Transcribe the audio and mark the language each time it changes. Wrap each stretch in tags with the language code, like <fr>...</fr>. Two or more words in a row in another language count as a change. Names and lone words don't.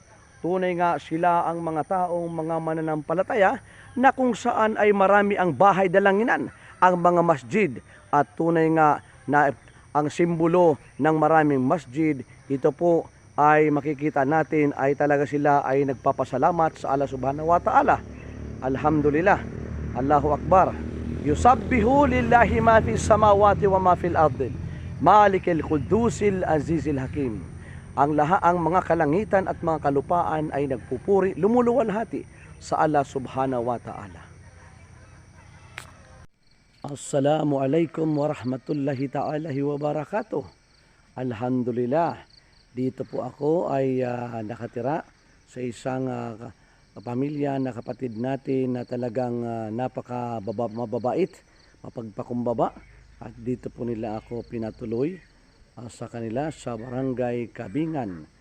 <tl>Tunay nga sila ang mga taong mga mananampalataya na kung saan ay marami ang bahay dalanginan, ang mga masjid, at tunay nga na ang simbolo ng maraming masjid, ito po ay makikita natin ay talaga sila ay nagpapasalamat sa Allah</tl> <ar>سبحانه وتعالى. الحمد لله، الله أكبر. يسبح لله ما في السماوات وما في الأرض، الملك القدوس العزيز الحكيم.</ar> <tl>Ang mga kalangitan at mga kalupaan ay nagpupuri, lumuluwalhati sa Allah</tl> <ar>سبحانه وتعالى. السلام عليكم ورحمة الله تعالى وبركاته. Alhamdulillah,</ar> <tl>dito po ako ay nakatira sa isang pamilya na kapatid natin na talagang mababait, mapagpakumbaba, at dito po nila ako pinatuloy sa kanila sa Barangay Kabingan.</tl>